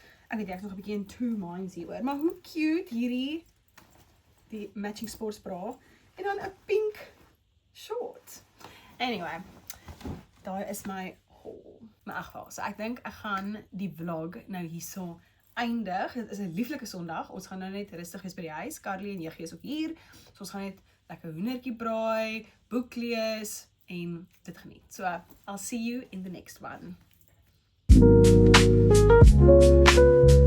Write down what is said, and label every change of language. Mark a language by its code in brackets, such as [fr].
[af] Ek weet ek is nog 'n bietjie [en] in two minds [af] hieroor, maar hoe cute die [en] matching sportsbra [af] en dan 'n pink short. Anyway, daar is my haul. Maar in geval, so ek dink ek gaan die vlog nou hierso eindig. Dit is 'n lieflike Sondag. Ons gaan nou net rustig wees by die huis. Carly en Jeggie is ook hier. So ons gaan net lekker hoendertjie braai, boek lees en dit geniet. [en] So I'll see you in the next one.